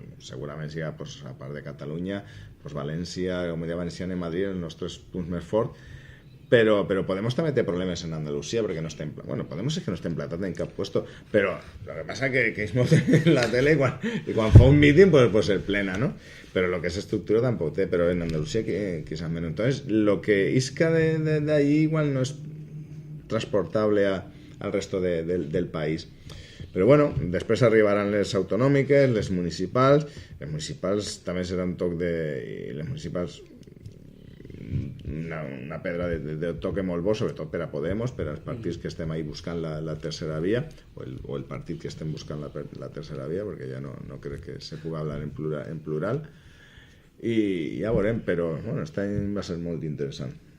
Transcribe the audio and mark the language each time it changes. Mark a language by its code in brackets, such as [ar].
[ca] Segurament siga, pues, a part de Catalunya, pues, València, Comunitat Valenciana i Madrid, els nostres punts més forts. Però Podemos també té problemes en Andalucía perquè no estem... Bueno, Podemos és que no estem plantat en cap puesto, però el que passa que és molt en la tele i quan fa un míting pues el plena, ¿no? [es] Pero lo que es estructura tampoco té, pero en Andalucía quizás menos. Entonces, lo que isca de allí igual no es transportable al resto del país. [ca] Però bueno, després arribaran les autonòmiques, les municipals també serà un toc i les municipals una pedra de toque molt bo, sobretot per a Podemos, per als partits que estem ahí buscant la tercera via, o el partit que estem buscant la tercera via, perquè ja no crec que se pugui hablar en plural, i ja veurem, però bueno, aquest any va ser molt interessant.